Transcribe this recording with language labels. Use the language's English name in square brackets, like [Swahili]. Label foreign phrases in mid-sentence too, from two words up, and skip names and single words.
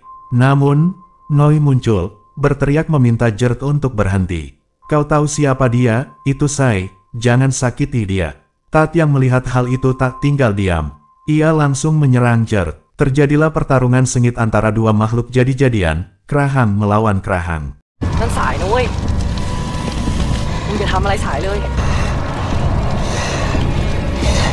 [Indonesian] Namun, Noi muncul, berteriak meminta Jert untuk berhenti. Kau tahu siapa dia? Itu Sai, jangan sakiti dia. Tat yang melihat hal itu tak tinggal diam. Ia langsung menyerang Jert. Terjadilah pertarungan sengit antara dua makhluk jadi-jadian, Krahang melawan Krahang. [Thai] นั่นสายนะเว้ยมึงอย่าทำอะไรสายเลย